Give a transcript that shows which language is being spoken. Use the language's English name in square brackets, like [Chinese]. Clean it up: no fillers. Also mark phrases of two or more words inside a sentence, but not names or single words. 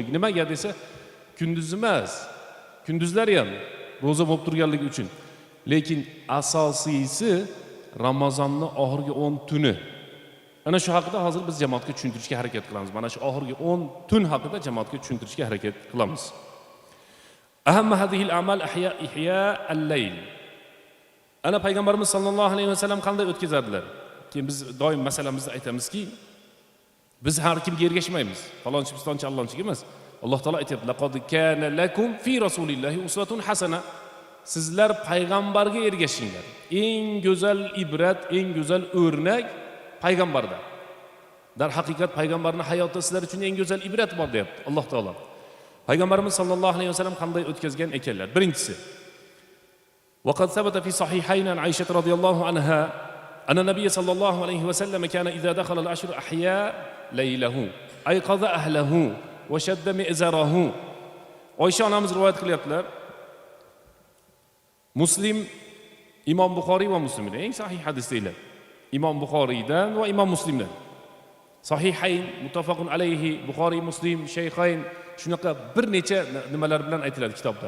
[Uzbek] Nimaga desa, kunduz emas. Kunduzlar ham roza bo'lib turganligi uchun. Lekin asosiysi Ramazonning oxirgi 10 tuni. Ana shu haqida hozir biz jamoatga tushuntirishga harakat qilamiz. Mana shu oxirgi 10 tun haqida jamoatga tushuntirishga harakat qilamiz. [Arabic] أهم هذه الأعمال إحياء الليل. [Uzbek] Ana payg'ambarimiz [Arabic] صلى الله عليه وسلم [Uzbek] qanday o'tkazadilar? Keyin biz doim masalamizda aytamizki, biz har kimga ergashmaymiz. Falonchi pistonchi Allohchiga emas. Alloh taolo aytibdi: [Arabic] "لقد كان لكم في رسول الله أسوة حسنة." [Uzbek] Sizlar payg'ambarga ergashinglar. Eng go'zal ibrat, eng go'zal o'rnak payg'ambarda. Dar haqiqat payg'ambarning hayotida sizlar uchun eng go'zal ibrat bor deyapti Alloh taolo. Payg'ambarimiz [Arabic] صلى الله عليه وسلم [Uzbek] qanday o'tkazgan ekanlar? Birinchisi, [Arabic] وقد ثبت في صحيحين عن عائشة رضي الله عنها أن النبي صلى الله عليه وسلم كان إذا دخل العشر أحيا ليله أيقظ أهله وشد مئزره. [Uzbek] Oysha onamiz rivoyat qilyaptilar. Muslim, Imom Buxoriy va Muslimdan eng sahih hadis deyiladi. Imom Buxoriydan va Imom Muslimdan. Sahihayn, [Arabic] متفق عليه, [Uzbek] Buxoriy, Muslim, Shaykhayn shunaqa bir necha nimalar bilan aytiladi kitobda.